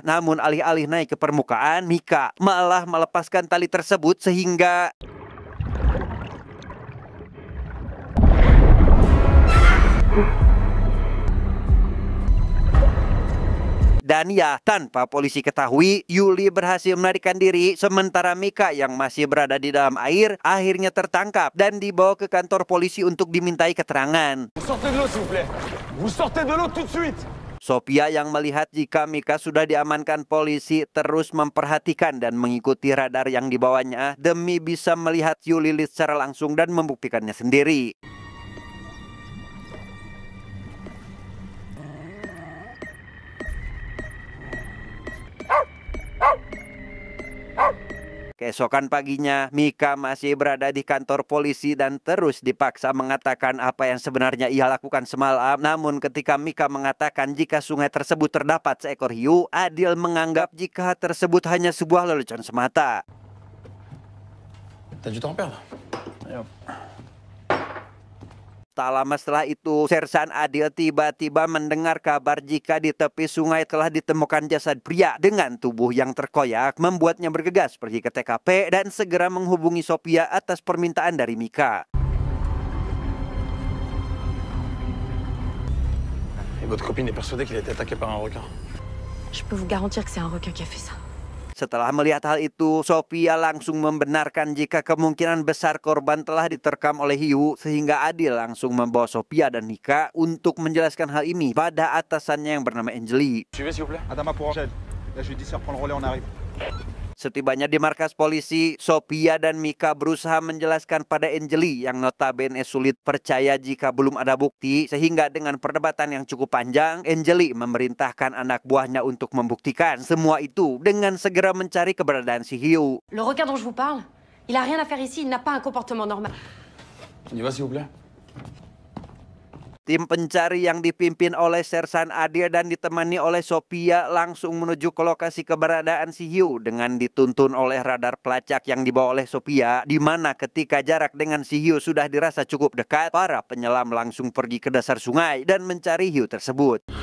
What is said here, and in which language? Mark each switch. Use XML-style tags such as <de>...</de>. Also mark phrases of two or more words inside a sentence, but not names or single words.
<id>Namun alih-alih naik ke permukaan, Mika malah melepaskan tali tersebut sehingga dan ya, tanpa polisi ketahui, Yuli berhasil melarikan diri, sementara Mika yang masih berada di dalam air akhirnya tertangkap dan dibawa ke kantor polisi untuk dimintai keterangan.</id> <fr>Vous sortez de l'eau, s'il vous plaît. Vous sortez de l'eau tout de suite.</fr> <id>Sophia yang melihat jika Mika sudah diamankan polisi terus memperhatikan dan mengikuti radar yang dibawanya demi bisa melihat hiu Lilith secara langsung dan membuktikannya sendiri. Keesokan paginya, Mika masih berada di kantor polisi dan terus dipaksa mengatakan apa yang sebenarnya ia lakukan semalam. Namun ketika Mika mengatakan jika sungai tersebut terdapat seekor hiu, Adil menganggap jika tersebut hanya sebuah lelucon semata.</id> <fr>T'as du temps à perdre. Allez, hop.</fr> <id>Tak lama setelah itu, Sersan Adil tiba-tiba mendengar kabar jika di tepi sungai telah ditemukan jasad pria dengan tubuh yang terkoyak, membuatnya bergegas pergi ke TKP dan segera menghubungi Sophia atas permintaan dari Mika.</id> <fr>Et votre copine est persuadée qu'il a été attaqué par un requin. Je peux vous garantir que c'est un requin qui a fait ça.</fr> <id>Setelah melihat hal itu, Sophia langsung membenarkan jika kemungkinan besar korban telah diterkam oleh hiu, sehingga Adil langsung membawa Sophia dan Mika untuk menjelaskan hal ini pada atasannya yang bernama Angeli.</id> <fr>Suivez, s'il vous plaît. Adama pour Angèle. La judiciaire prend le relais, on arrive.</fr> <id>Setibanya di markas polisi, Sophia dan Mika berusaha menjelaskan pada Angeli yang notabene sulit percaya jika belum ada bukti, sehingga dengan perdebatan yang cukup panjang, Angeli memerintahkan anak buahnya untuk membuktikan semua itu dengan segera mencari keberadaan si hiu.</id> <fr>Le requin dont je vous parle, il a rien à faire ici, il n'a pas un comportement normal. On y va, s'il vous plaît.</fr> <id>Tim pencari yang dipimpin oleh Sersan Adil dan ditemani oleh Sophia langsung menuju ke lokasi keberadaan si hiu dengan dituntun oleh radar pelacak yang dibawa oleh Sophia, di mana ketika jarak dengan si hiu sudah dirasa cukup dekat, para penyelam langsung pergi ke dasar sungai dan mencari hiu tersebut.</id>